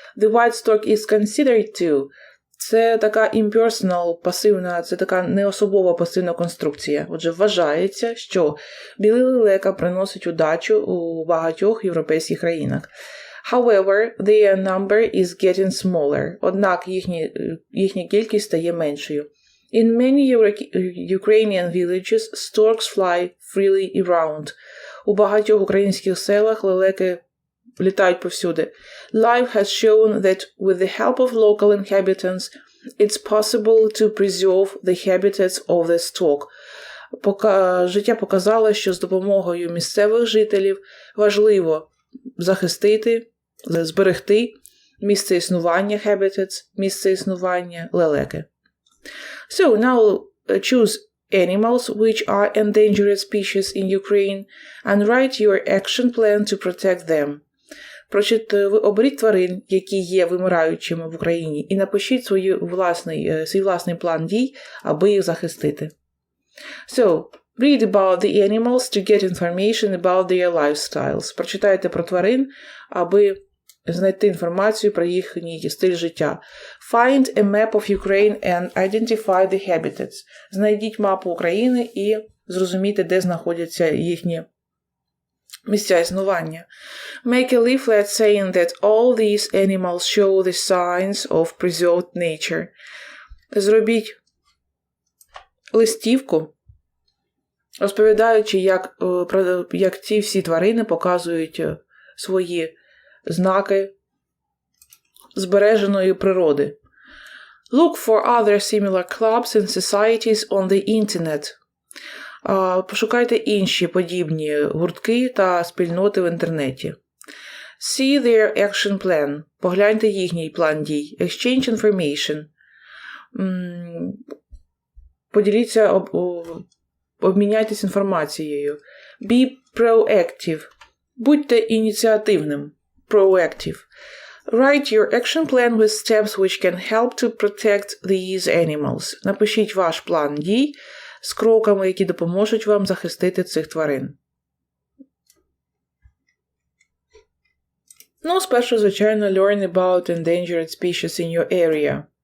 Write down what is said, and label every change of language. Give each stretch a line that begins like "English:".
English: The white stork is considered to.
Ukrainian: Це така impersonal, пасивна, це така неособова пасивна конструкція. Отже, вважається, що білий лелека приносить удачу у багатьох європейських країнах.
English: However, their number is getting smaller.
Ukrainian: Однак їхня кількість стає меншою.
English: In many Ukrainian villages, storks fly freely around.
Ukrainian: У багатьох українських селах лелеки літають повсюди.
English: Life has shown that with the help of local inhabitants, it's possible to preserve the habitats of the stork.
Ukrainian: Життя показало, що з допомогою місцевих жителів важливо зберегти місце існування habitats, місце існування лелеки.
English: So, now choose animals which are endangered species in Ukraine and write your action plan to protect them.
Ukrainian: Оберіть тварин, які є вимираючими в Україні, і напишіть свій власний план дій, аби їх захистити.
English: So, read about the animals to get information about their lifestyles.
Ukrainian: Прочитайте про тварин, аби знайти інформацію про їхній стиль життя.
English: Find a map of Ukraine and identify the habitats.
Ukrainian: Знайдіть мапу України і зрозумійте, де знаходяться їхні місця існування.
English: Make a leaflet saying that all these animals show the signs of preserved nature.
Ukrainian: Зробіть листівку, розповідаючи, як ці всі тварини показують свої знаки збереженої природи.
English: Look for other similar clubs and societies on the internet.
Ukrainian: Пошукайте інші подібні гуртки та спільноти в інтернеті.
English: See their action plan.
Ukrainian: Погляньте їхній план дій.
English: Exchange information.
Ukrainian: поділіться, обміняйтесь інформацією.
English: Be proactive.
Ukrainian: Будьте ініціативним.
English: Proactive. Write your action plan with steps which can help to protect these animals.
Ukrainian: Напишіть ваш план дій з кроками, які допоможуть вам захистити цих тварин. Ну, спершу, звичайно,
English: learn about endangered species in your area.